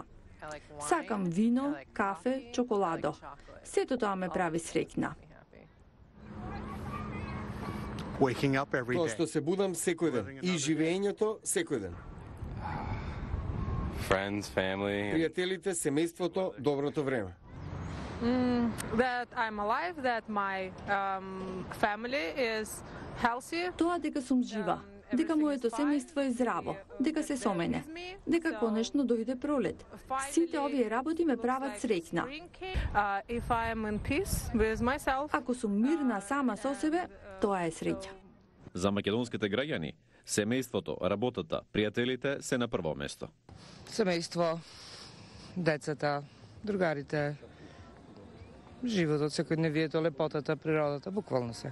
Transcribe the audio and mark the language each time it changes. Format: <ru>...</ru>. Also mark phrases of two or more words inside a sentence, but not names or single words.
<mk>Сакам вино, кафе, чоколадо. Сето тоа ме прави среќна. Тоа што се будам секој ден и живеењето секој ден. Пријателите, семејството, доброто време.</mk> <en>That I'm alive, that my family is healthy.</en> <mk>Тоа дека сум жива, дека моето семејство е здраво, дека се со мене, дека конечно дојде пролет. Сите овие работи ме прават среќна.</mk> <en>If I am in peace with myself.</en> <mk>Ако сум мирна сама со себе, тоа е среќа. За македонските граѓани, семејството, работата, пријателите се на прво место. Семејство, децата, другарите, животот, секојдневието, лепотата, природата, буквално се.</mk>